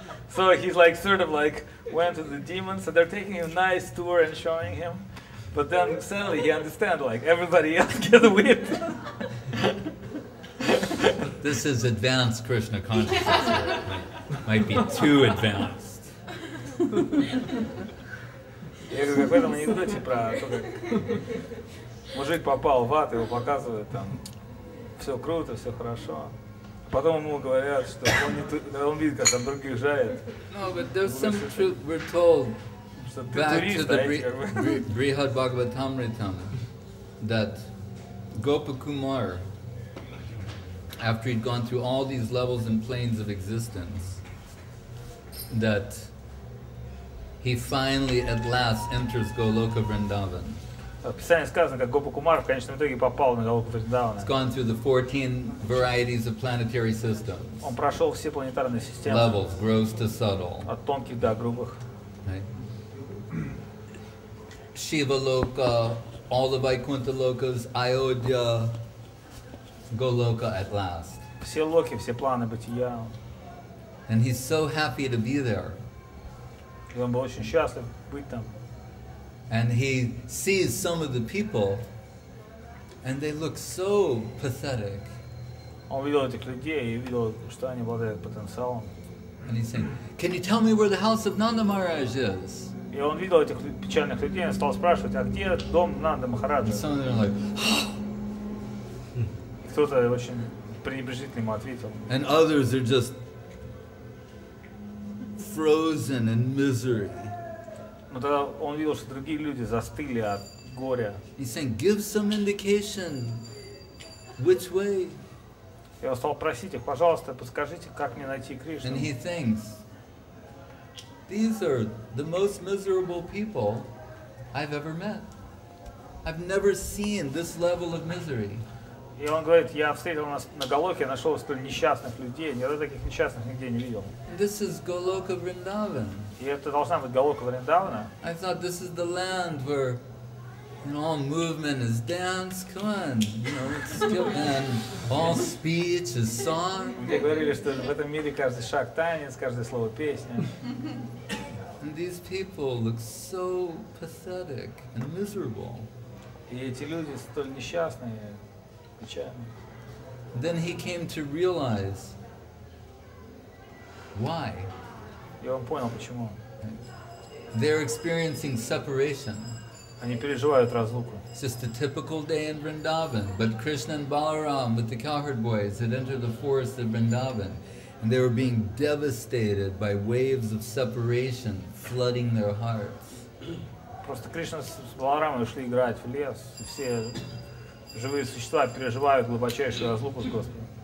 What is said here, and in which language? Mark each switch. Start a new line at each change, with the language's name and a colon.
English: So he's like sort of like went to the demons, so they're taking him a nice tour and showing him. But then suddenly he understands like everybody else gets whipped. This is advanced Krishna consciousness. Might be too advanced.
Russian: Я говорю, как в этом анекдоте про то, как мужик попал в ад, его показывают там, все круто, все хорошо. Потом ему говорят, что он видит, как там других жарят.
English: No, but there's some truth. We're told back to the Brihad Bhagavatamritam that Gopa Kumara, after he'd gone through all these levels and planes of existence, that he finally at last enters Golоке Вриндавана.
Russian: В Писании сказано, как Гопа Кумара в конечном итоге попал на Голоке Вриндавана.
English: He's gone through the 14 varieties of planetary systems.
Russian: Он прошел все планетарные системы.
English: Levels, gross to subtle.
Russian: От тонких до грубых.
English: Right? Shiva Loka, all the Vaikuntha Lokas, Ayodhya, Goloka at last.
Russian: Все локи, все планы бытия.
English: And he's so happy to be there.
Russian: И он был очень счастлив быть там.
English: And he sees some of the people, and they look so pathetic.
Russian: Он видел этих людей и видел, что они обладают потенциалом.
English: And he's saying, "Can you tell me where the house of Nanda Maharaj is?"
Russian: И он видел этих печальных людей, он стал спрашивать, а где дом Нанда Махараджа?
English: And some of them are like,
Russian: Кто-то очень пренебрежительно ему ответил.
English: and others are just frozen in misery.
Russian: Но тогда он видел, что другие люди застыли от горя.
English: He's saying, "Give some indication. Which way?"
Russian: И он стал просить их, пожалуйста, подскажите, как мне найти Кришну.
English: And he thinks, these are the most miserable people I've ever met. I've never seen this level of misery.
Russian: И он говорит, я встретил нас на Голоке, нашел столь несчастных людей, никогда таких несчастных нигде не видел.
English: This is Голоке Вриндавана.
Russian: И это должна быть Голока Вриндавана.
English: I thought this is the land where, you know, all movement is dance. Come on, you know, let's skip, and all speech is song.
Russian: Где говорили, что в этом мире каждый шаг танец, каждое слово песня.
English: And these people look so pathetic and miserable.
Russian: И эти люди столь несчастные, печальные.
English: Then he came to realize why.
Russian: И он понял, почему.
English: They're experiencing separation.
Russian: Они переживают разлуку.
English: It's just a typical day in Vrindavan, but Krishna and Balaram with the cowherd boys had entered the forest of Vrindavan, and they were being devastated by waves of separation flooding their hearts.
Russian: Просто Кришна с Баларамой ушли играть в лес, и все живые существа переживают глубочайшую разлуку с Господом.